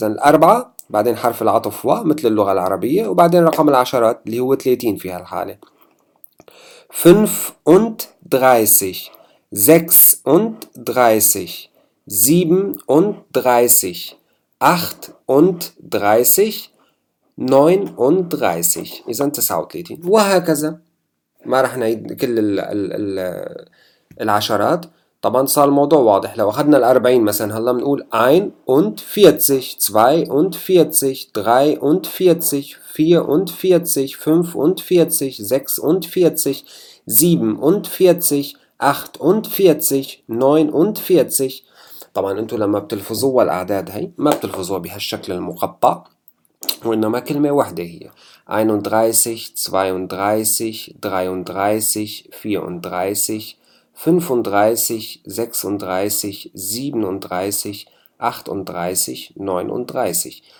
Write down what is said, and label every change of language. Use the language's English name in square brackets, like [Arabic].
[Arabic] إذن الأربعة بعدين حرف العطف و مثل اللغة العربية، وبعدين رقم العشرات اللي هو 30 في هالحالة، 5 und 30، 6 und 30، 37, 38, 39. إذن 39 وهكذا. ما رح نعيد كل الـ العشرات، طبعا صار الموضوع واضح. لو أخذنا الأربعين مثلا، هلا بنقول [German] ein und vierzig، zwei und vierzig، drei und vierzig، vier und vierzig، fünf und vierzig، sechs und vierzig، sieben und vierzig، acht und vierzig، neun und vierzig. [Arabic] طبعا أنتوا لما بتلفظوا الأعداد هاي ما بتلفظوها بهالشكل المقطع، وإنما كلمة واحدة هي 31 32 33 34 35 36 37 38 39.